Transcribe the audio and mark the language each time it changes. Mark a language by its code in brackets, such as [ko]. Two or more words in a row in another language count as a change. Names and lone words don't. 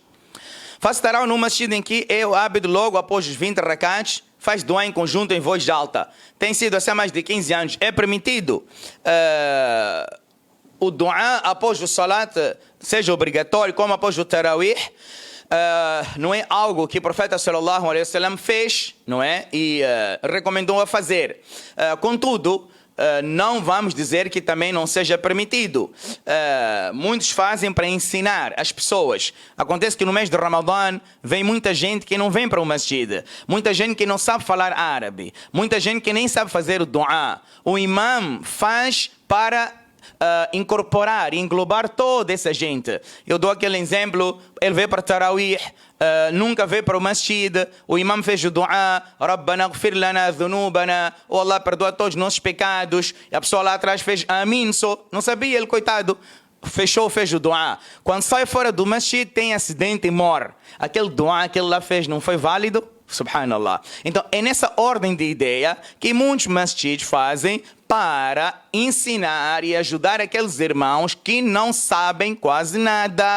[pt] Faço tarawih numa masjid em que é o hábito logo após os 20 rakats, faz dua em conjunto em voz alta. Tem sido assim há mais de 15 anos. É permitido. o dua após o salat seja obrigatório, como após o tarawih, não é algo que o profeta [ar] صلى الله عليه وسلم [pt] fez, não é? E recomendou a fazer. Contudo, não vamos dizer que também não seja permitido. Muitos fazem para ensinar as pessoas. Acontece que no mês de Ramadã vem muita gente que não vem para o masjid, muita gente que não sabe falar árabe, muita gente que nem sabe fazer o dua. O imam faz para incorporar, englobar toda essa gente. Eu dou aquele exemplo, ele veio para Tarawih, nunca veio para o masjid, o imam fez o dua, [ar] ربنا اغفر لنا ذنوبنا, [pt] ou Allah perdoa todos os nossos pecados, e a pessoa lá atrás fez amin, não sabia ele, coitado, fez o dua. Quando sai fora do masjid tem acidente e morre. Aquele dua que ele lá fez não foi válido? Subhanallah. Então é nessa ordem de ideia que muitos masjids fazem para ensinar e ajudar aqueles irmãos que não sabem quase nada.